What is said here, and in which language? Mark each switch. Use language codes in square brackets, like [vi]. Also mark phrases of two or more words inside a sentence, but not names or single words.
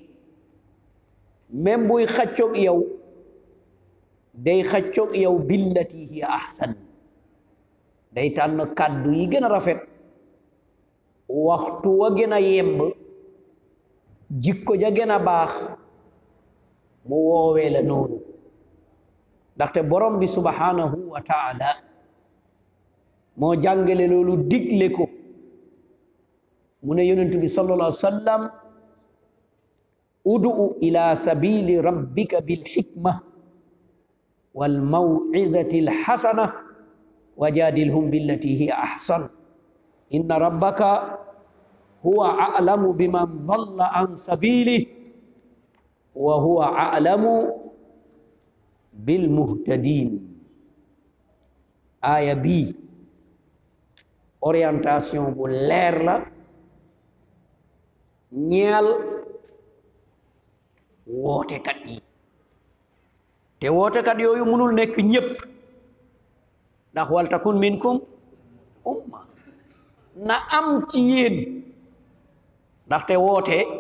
[wo] même buy xaccoog yow day xaccoog yow [ar] بالتي هي أحسن [wo] day tànn kàddu yi gën a rafet waxtu wa gën a yemb jikko ja gën a baax mu woowee la noonu ndaxte borom bi [ar] سبحانه وتعالى [wo] moo jàngale loolu digle ko mu ne yonent bi [ar] صلى الله عليه وسلم ادع إلى سبيل ربك بالحكمة والموعظة الحسنة وجادلهم بالتي هي أحسن إن ربك هو أعلم بمن ضل عن سبيله وهو أعلم بالمهتدين [wo] aya bi orientation bu leer la ñeel wootekat yi te wootekat yooyu mënul nekk ñépp ndax [ar] ولتكن منكم أمة [wo] na am ci yéen ndaxte woote